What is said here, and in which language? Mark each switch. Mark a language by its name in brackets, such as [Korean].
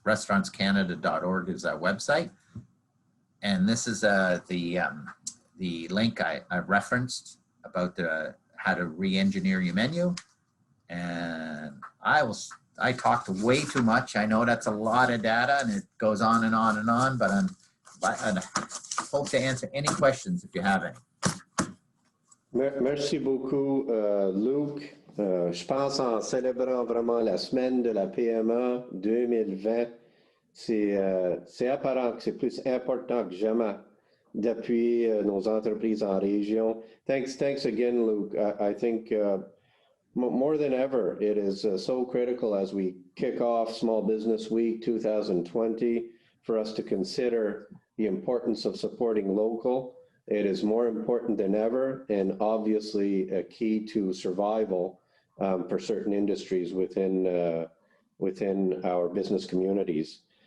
[English] Restaurantscanada.org is our website. And this is the link I referenced about how to re-engineer your menu. And I talked way too much. I know that's a lot of data and it goes on and on and on, but I hope to answer any questions if you have any. [French] Merci beaucoup, Luc. Je pense en célébrant vraiment la semaine de la PME 2020, c'est apparent que c'est plus important que jamais d'appuyer nos entreprises en région. [English] Thanks again, Luc. I think more than ever, it is so critical as we kick off Small Business Week 2020 for us to consider the importance of supporting local. It is more important than ever and obviously a key to survival for certain industries within our business communities.